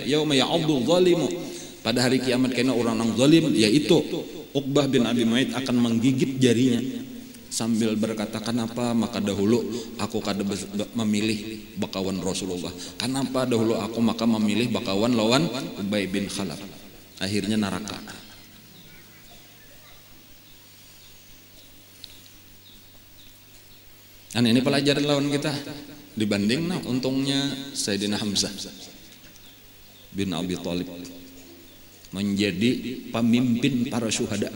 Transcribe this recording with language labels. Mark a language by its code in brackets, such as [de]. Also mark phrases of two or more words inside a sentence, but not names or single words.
[ar] Yauma ya'addu zalimu. [bjn] Pada hari kiamat kaina orang nang zalim yaitu Uqbah bin Abi Mu'aid akan menggigit jarinya sambil berkata, kenapa maka dahulu aku kada memilih bakawan Rasulullah, kenapa dahulu aku maka memilih bakawan lawan Ubay bin Khalaf. Akhirnya neraka. [id] Dan ini pelajaran lawan kita dibanding untungnya Sayyidina Hamzah bin Abi Thalib menjadi pemimpin para syuhada.